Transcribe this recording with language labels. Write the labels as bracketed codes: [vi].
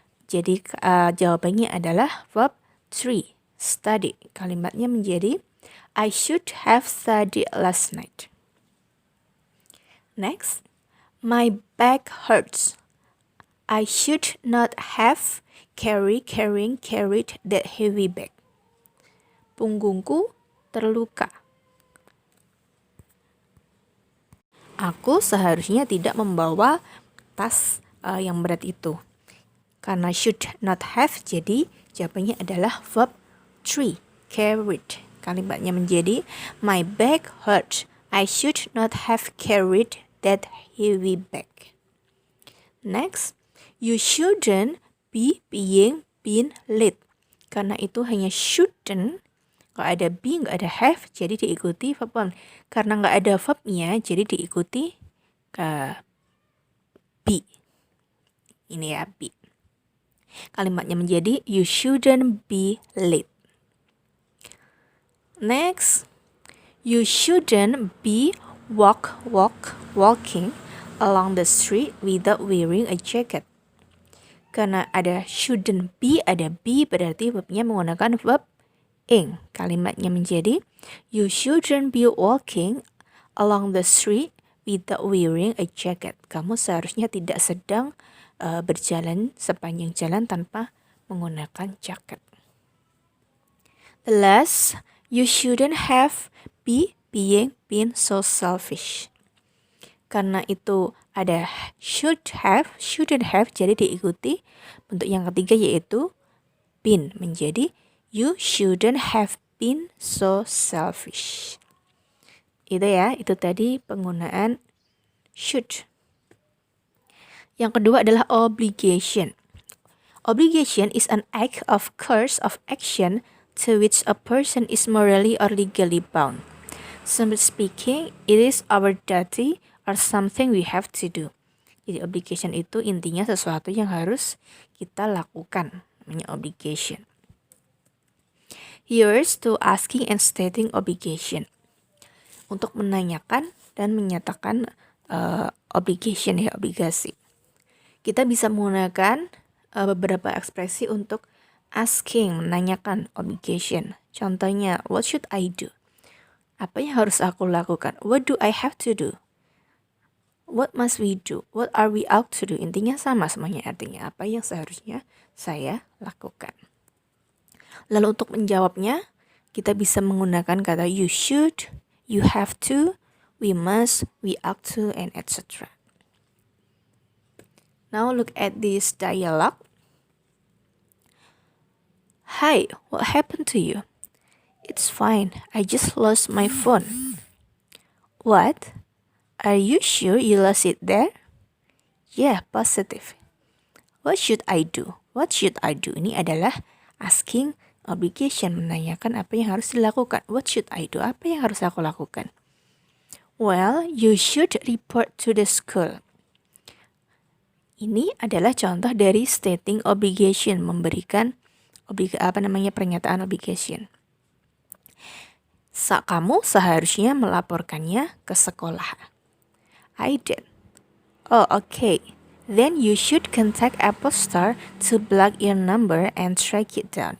[id] Jadi jawabannya adalah verb 3, study. Kalimatnya menjadi [en] I should have studied last night. Next, my back hurts. I should not have carried that heavy bag. [id] Punggungku terluka. Aku seharusnya tidak membawa tas yang berat itu. Karena should not have, jadi jawabannya adalah verb 3, carried. Kalimatnya menjadi [en] my back hurt. I should not have carried that heavy bag. Next, you shouldn't be been late. [id] Karena itu hanya shouldn't, nggak ada be, nggak ada have, jadi diikuti verb 1. Karena nggak ada verbnya, jadi diikuti be. Ini ya, be. Kalimatnya menjadi [en] you shouldn't be late. Next, you shouldn't be walking along the street without wearing a jacket. [id] Karena ada shouldn't be, ada be, berarti verbnya menggunakan verb ing. Kalimatnya menjadi [en] you shouldn't be walking along the street without wearing a jacket. [id] Kamu seharusnya tidak sedang berjalan sepanjang jalan tanpa menggunakan jaket. [en] The last, you shouldn't have been so selfish. [id] Karena itu ada shouldn't have, jadi diikuti bentuk yang ketiga yaitu been, menjadi [en] you shouldn't have been so selfish. [id] Itu ya, itu tadi penggunaan should. Yang kedua adalah obligation. [en] Obligation is an act of course of action to which a person is morally or legally bound. Simply speaking, it is our duty or something we have to do. [id] Jadi obligation itu intinya sesuatu yang harus kita lakukan, namanya obligation. [en] Here's to asking and stating obligation. [id] Untuk menanyakan dan menyatakan obligation ya, obligasi. Kita bisa menggunakan beberapa ekspresi untuk asking, menanyakan obligation. [en] Contohnya, what should I do? [id] Apa yang harus aku lakukan? [en] What do I have to do? What must we do? What are we out to do? [id] Intinya sama semuanya, artinya apa yang seharusnya saya lakukan. Lalu untuk menjawabnya, kita bisa menggunakan kata [en] you should, you have to, we must, we ought to, and etc. Now look at this dialogue. Hi, what happened to you? It's fine, I just lost my phone. What? Are you sure you lost it there? Yeah, positive. What should I do? What should I do? [id] Ini adalah asking obligation, menanyakan apa yang harus dilakukan. [en] What should I do? [id] Apa yang harus aku lakukan? [en] Well, you should report to the school. [id] Ini adalah contoh dari stating obligation, memberikan pernyataan obligation. Kamu seharusnya melaporkannya ke sekolah. [en] I did. Oh, okay. Then you should contact Apple Store to block your number and track it down.